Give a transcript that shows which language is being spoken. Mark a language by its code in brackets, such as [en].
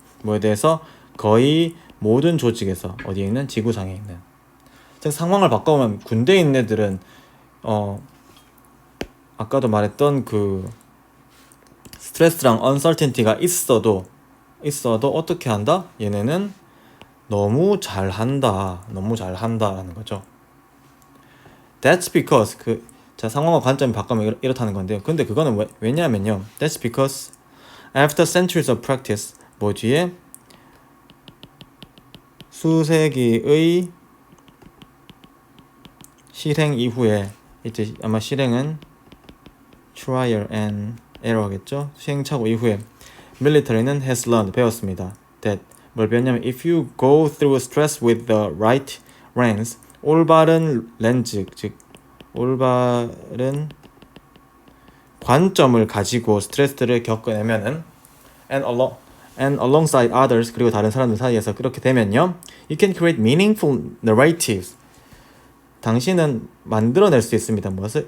[ko] 뭐에 대해서 거의 모든 조직에서 어디에 있는 지구상에 있는 즉 상황을 바꿔보면 군대에 있는 애들은 아까도 말했던 그 스트레스랑 uncertainty가 있어도 어떻게 한다? 얘네는 너무 잘한다라는 거죠. [en] That's because [ko] 상황과 관점이 바뀌면 이렇다는 건데요. 근데 그거는 왜냐면요. [en] That's because after centuries of practice [ko] 뒤에 수세기의 실행 이후에 이제 아마 실행은 [en] trial and error [ko] 겠죠. 시행착오 이후에 military는 [en] has learned [ko] 배웠습니다. [en] That [ko] 뭘 배웠냐면 [en] if you go through stress with the right reins [ko] 올바른 렌즈 즉 올바른 관점을 가지고 스트레스를 겪어내면은 [en] and alongside others [ko] 그리고 다른 사람들 사이에서 그렇게 되면요 [en] you can create meaningful narratives [ko] 당신은 만들어낼 수 있습니다. 무엇을?